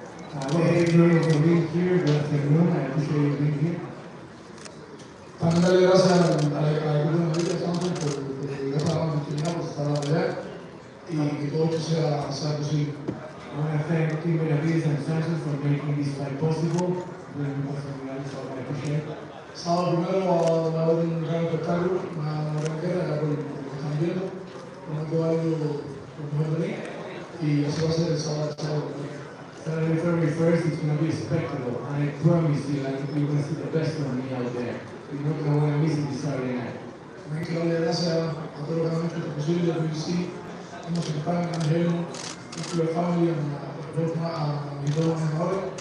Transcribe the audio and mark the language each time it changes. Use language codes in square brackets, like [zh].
[en] For being here, good afternoon. I appreciate you being here. [es] También darle gracias al equipo de Benavidez Samson por esta oportunidad, por estar a pelear y que todo esto sea posible. [en] I want to thank Team Benavidez and Samson for making this fight possible. I appreciate it. [es] Sábado primero va a haber un gran espectáculo, una gran guerra, ya por lo que están viendo. Prometo algo lo mejor de mí y así va a ser el sábado. [en] Saturday, February 1st, it's going to be a spectacle, and I promise you, like, you're going to see the best of me out there. You're not going to want to miss it this Saturday night. [es] También quiero darle gracias a todos los que han hecho esto posible, a BBC, a Musical, a Angelo, a la familia, a mis dos mejores.